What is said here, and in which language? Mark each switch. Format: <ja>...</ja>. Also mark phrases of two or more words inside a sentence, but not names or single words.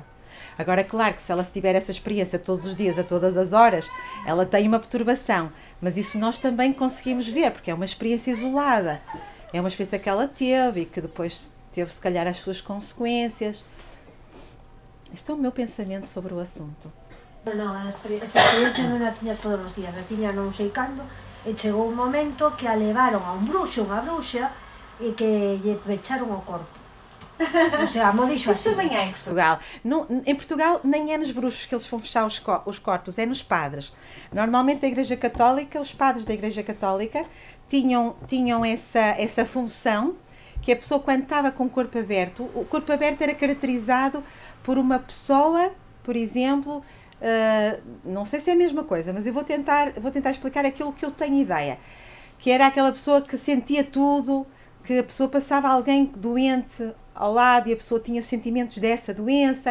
<pt>Agora, claro que se ela tiver essa experiência todos os dias, a todas as horas, ela tem uma perturbação. Mas isso nós também conseguimos ver, porque é uma experiência isolada. É uma experiência que ela teve e que depois teve, se calhar, as suas consequências. Este é o meu pensamento sobre o assunto.</pt> <gl>Esa experiencia non a tiña todos os días, a tiña non sei cando, e chegou un momento que a levaron a un bruxo, unha bruxa, e que lle pecharon o corpo.</gl> <es>O sea,</es> <gl>mo dixo</gl> <pt>assim. Isso também é em Portugal. Em Portugal nem é nos bruxos que eles vão fechar os corpos, é nos padres. Normalmente a Igreja Católica, os padres da Igreja Católica tinham essa função, que a pessoa quando estava com o corpo aberto era caracterizado por uma pessoa, por exemplo, não sei se é a mesma coisa, mas eu vou tentar explicar aquilo que eu tenho ideia, que era aquela pessoa que sentia tudo, que a pessoa passava alguém doente ao lado e a pessoa tinha sentimentos dessa doença.</pt>